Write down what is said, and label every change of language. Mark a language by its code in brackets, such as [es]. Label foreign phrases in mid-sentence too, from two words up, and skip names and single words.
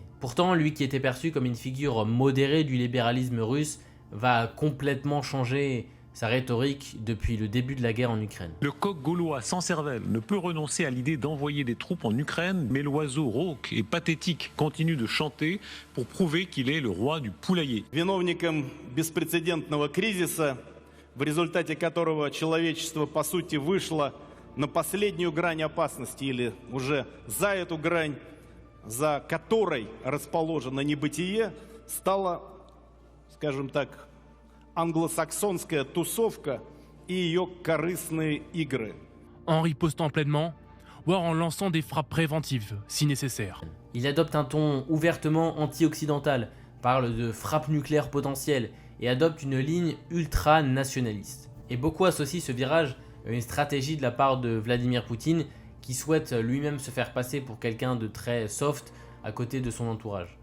[fr] Pourtant, lui qui était perçu comme une figure modérée du libéralisme russe, va complètement changer sa rhétorique depuis le début de la guerre en Ukraine. Le coq gaulois sans cervelle ne peut renoncer à l'idée d'envoyer des troupes en Ukraine, mais l'oiseau rauque et pathétique continue de chanter pour prouver qu'il est le roi du poulailler. [ru] Виновником беспрецедентного кризиса, в результате которого человечество по сути вышло на последнюю грань опасности или уже за эту грань, за которой расположено небытие, стало, скажем так, anglo-saxonская тусовка и ее корыстные игры. [fr] En ripostant pleinement, voire en lançant des frappes préventives, si nécessaire. Il adopte un ton ouvertement anti-occidental, parle de frappe nucléaire potentielle et adopte une ligne ultra-nationaliste. Et beaucoup associent ce virage à une stratégie de la part de Vladimir Poutine qui souhaite lui-même se faire passer pour quelqu'un de très soft à côté de son entourage.